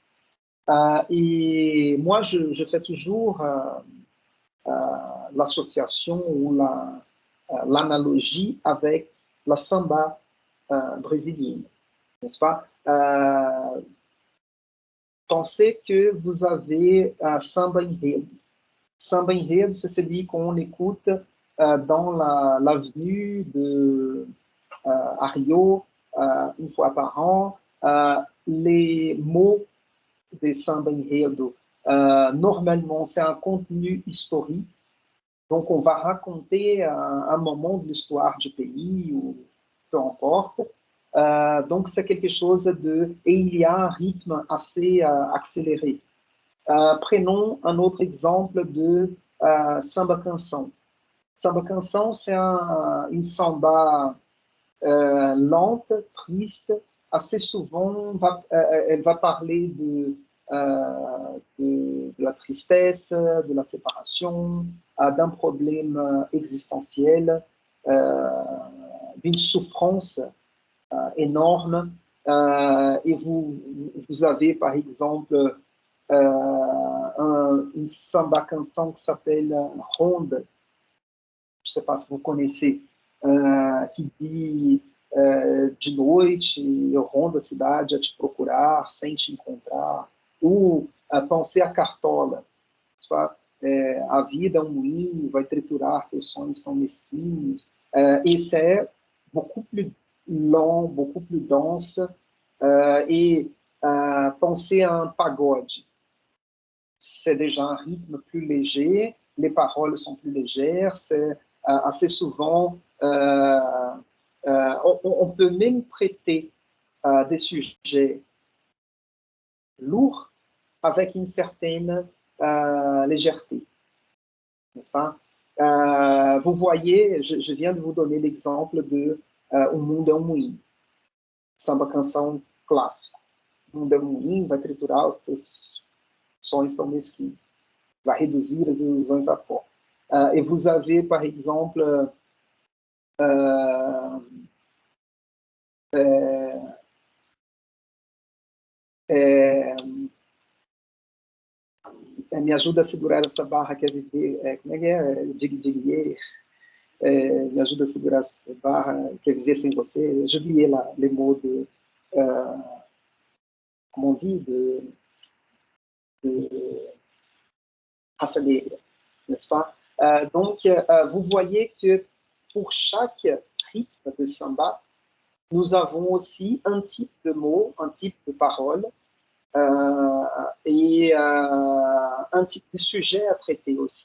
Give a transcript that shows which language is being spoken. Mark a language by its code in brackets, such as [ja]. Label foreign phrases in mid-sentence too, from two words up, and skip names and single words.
[fr] Et moi, je fais toujours l'association ou l'analogie avec la samba brésilienne, n'est-ce pas? Pensez que vous avez [pt] samba enredo. Samba enredo, [fr] c'est celui qu'on écoute dans l'avenue de à Rio, une fois par an. Les mots des [pt] samba enredo, [fr] normalement, c'est un contenu historique. Donc, on va raconter un moment de l'histoire du pays, ou peu importe. Donc, c'est quelque chose de... Et il y a un rythme assez accéléré. Prenons un autre exemple de [pt] samba canção. Samba canção, [fr] c'est une samba lente, triste. Assez souvent, elle va parler de la tristesse, de la séparation, d'un problème existentiel, d'une souffrance énorme. Et vous avez, par exemple, une [pt] samba canção [fr] qui s'appelle Ronda, je ne sais pas si vous connaissez, que dit [pt] de noite eu rondo a cidade a te procurar, sem te encontrar, [fr] ou penser à cartola, [pt] a vida é um moinho, vai triturar, teus sonhos tão mesquinhos. Esse é [fr] beaucoup plus long, beaucoup plus dense, et penser à un pagode. C'est déjà un rythme plus léger, les paroles sont plus légères, c'est assez souvent, on peut même prêter des sujets lourds avec une certaine légèreté, n'est-ce pas? Vous voyez, je viens de vous donner l'exemple de O Mundo é um Moinho, [pt] samba canção clássico. O mundo é um moinho, vai triturar os teus sonhos tão mesquinhos, vai reduzir as ilusões à pó. [fr] Et vous avez, par exemple, [pt] me ajuda a segurar essa barra que é viver, como é que é? Dig, me ajuda a segurar essa barra que é viver sem você. [fr] Je oublié les mots de, comment on dit, de raça negra, n'est-ce pas? Donc, vous voyez que pour chaque rythme de samba, nous avons aussi un type de mots, un type de parole et un type de sujet à traiter aussi.